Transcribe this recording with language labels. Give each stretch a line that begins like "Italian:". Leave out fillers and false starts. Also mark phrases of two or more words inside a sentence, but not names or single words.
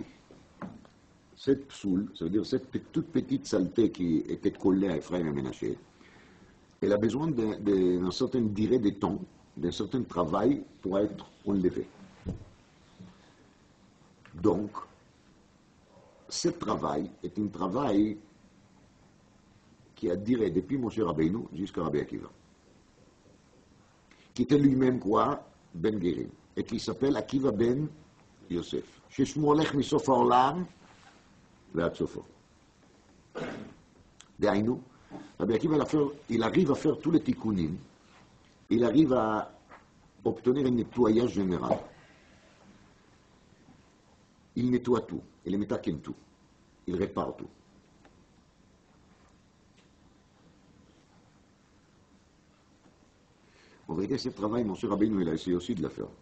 French: Cette psoul, ça veut dire cette toute petite saleté qui était collée à Ephraim et Menaché, elle a besoin d'un certain durée de temps, d'un certain travail pour être enlevée. Donc, ce travail est un travail qui a duré depuis Moshe Rabbeinu jusqu'à Rabbi Akiva, qui était lui-même quoi?
Hebrew: בן גרים,
French: et qui s'appelle Akiva ben Yosef.
Hebrew: ששמו הולך מסוף העולם ועד סופו. דהיינו, רבי עקיבא,
French: il arrive à faire tous les tikkunim, il arrive à obtenir un nettoyage général. Il nettoie tout, il métaken tout, il répare tout. En vérité, ce travail, Moshe Rabbeinu, il a essayé aussi de le faire.